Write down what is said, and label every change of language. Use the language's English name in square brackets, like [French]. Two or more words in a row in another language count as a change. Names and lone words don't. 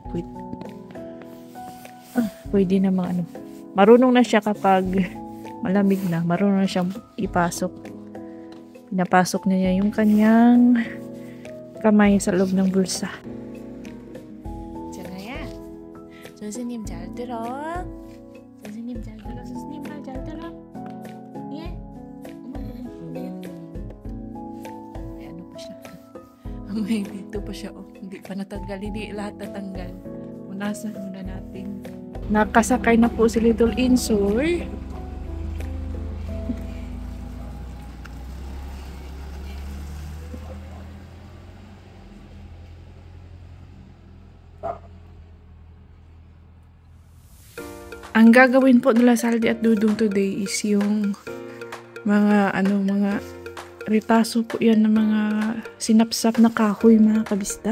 [Filipino] Pwede namang marunong na siya kapag malamig na, marunong na siyang ipasok. Pinapasok niya yung kanyang kamay sa loob ng bulsa. Janaya, [Korean] 선생님 잘 들어. 선생님 잘 들어. 선생님 말 잘 들어. 예? [Filipino] May ano pa siya. May dito pa siya. Oh. Hindi pa natanggal. Hindi lahat natanggal. Punasan muna natin. Nakasakay na po si Little Insoy. Ang gagawin po nila Saldi at Dudong [English] today is [Filipino] yung mga ritaso po yan ng mga sinapsap na kahoy, mga kabisdak.